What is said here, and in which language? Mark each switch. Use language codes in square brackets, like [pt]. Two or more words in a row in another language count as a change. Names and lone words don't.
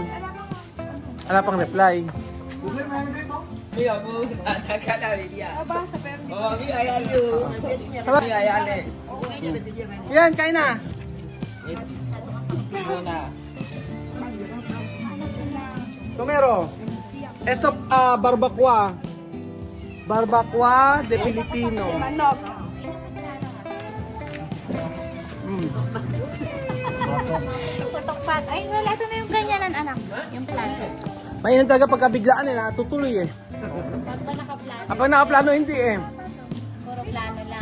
[tl] Wala pang reply. Yan, kain na. Tumero. [es] Esto barbacoa. Barbacoa de Filipino. [tl] Manok. Putok-pat. Ay, wala ito na yung ganyanan, anak. Yung plato. Mainan talaga pagkabiglaan natutuloy Pagka nakaplano. Kapag nakaplano hindi Puro plano lang.